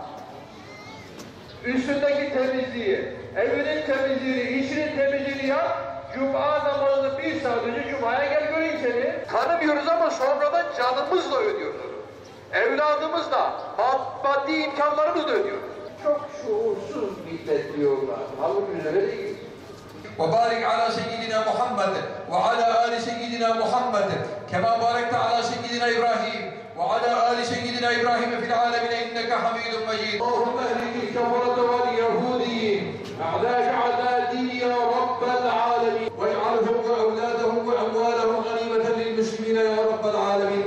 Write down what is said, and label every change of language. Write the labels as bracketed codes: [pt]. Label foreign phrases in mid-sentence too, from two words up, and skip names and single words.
[tr] Üstündeki temizliği, evinin temizliğini, işinin temizliğini yap. Cuma namazını bir saat önce Cuma'ya gel göreyim seni. Tanımıyoruz ama sonradan canımızla ödüyoruz. Evladımızla, maddi imkanlarımızla ödüyoruz. Çok şuursuz millet diyorlar. Halbuki öyle değil. [ar] وبارك على سيدنا محمد وعلى آل سيدنا محمد كما باركت على سيدنا إبراهيم وعلى آل سيدنا إبراهيم في العالمين إنك حميد مجيد. اللهم اهلك الكفرة واليهوديين أعداءك أعداء الدين يا رب العالمين واجعلهم وأولادهم وأموالهم غنيمة للمسلمين يا رب العالمين.